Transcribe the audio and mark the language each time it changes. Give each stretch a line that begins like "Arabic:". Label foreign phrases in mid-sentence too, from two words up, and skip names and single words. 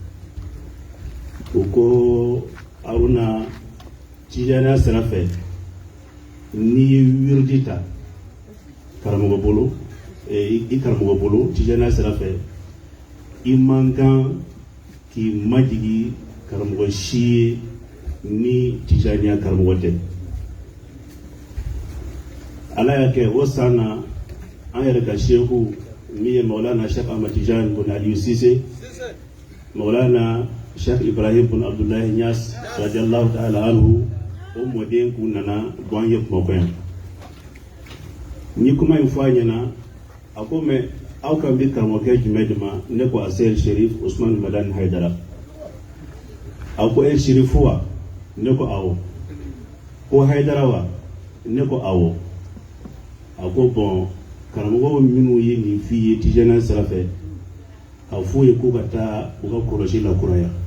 Bambara: u ko haruna tijaniya sira fɛ n'i ye wiridi ta karamɔgɔ bolo i karamɔgɔ bolo tijaniya sira fɛ i man kan k'i majigi karamɔgɔ si ye ni tijaniya karamɔgɔ tɛ ala y'a kɛ o san na an yɛrɛ ka shehu min ye maulana Cheikh Ahmad Tijan bun Aliyu Sise maulana Cheikh Ibrahim bun Abdullahi Niass
Arabic: رضي الله تعالى عنه
Bambara: o mɔden k'u nana bɔ an ye Bamakɔ yan ni kuma in fɔ a ɲɛna a ko mɛ aw kan bi karamɔgɔkɛ jumɛn de ma ne ko a seydi sherif usman madani haydara a ko sherifu wa ne ko awɔ ko haydara wa ne ko awɔ a ko bɔn karamɔgɔw minnu ye nin f'i ye tijaniya sira fɛ a f'u ye ko ka taa u ka kɔlɔsi la kuraya